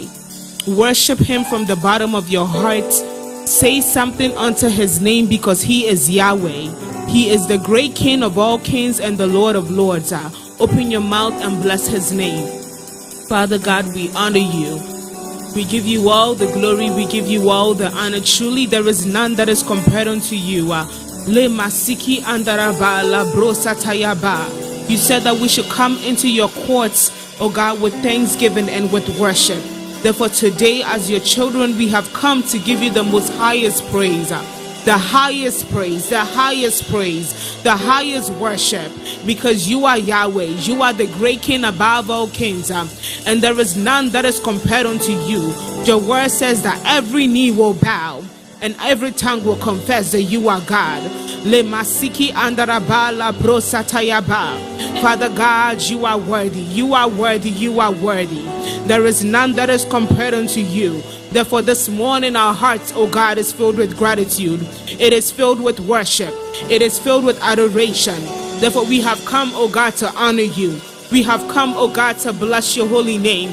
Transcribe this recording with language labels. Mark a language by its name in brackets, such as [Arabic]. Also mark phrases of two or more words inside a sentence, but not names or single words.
[English] Worship him from the bottom of your heart. Say something unto his name, because he is Yahweh. He is the great King of all kings and the Lord of lords. Open your mouth and bless his name. Father God, we honor you. We give you all the glory. We give you all the honor. Truly, there is none that is compared unto you. Le masiki andaraba la brosatayaba. You said that we should come into your courts, O God, with thanksgiving and with worship. Therefore, today, as your children, we have come to give you the most highest praise. The highest praise, the highest praise, the highest worship, because you are Yahweh. You are the great King above all kings, and there is none that is compared unto you. Your word says that every knee will bow and every tongue will confess that you are God. Le masiki andaraba la brosatayaba. Father God, you are worthy. You are worthy. You are worthy. There is none that is compared unto you. Therefore, this morning our hearts, oh God, is filled with gratitude. It is filled with worship. It is filled with adoration. Therefore, we have come, oh God, to honor you. We have come, oh God, to bless your holy name.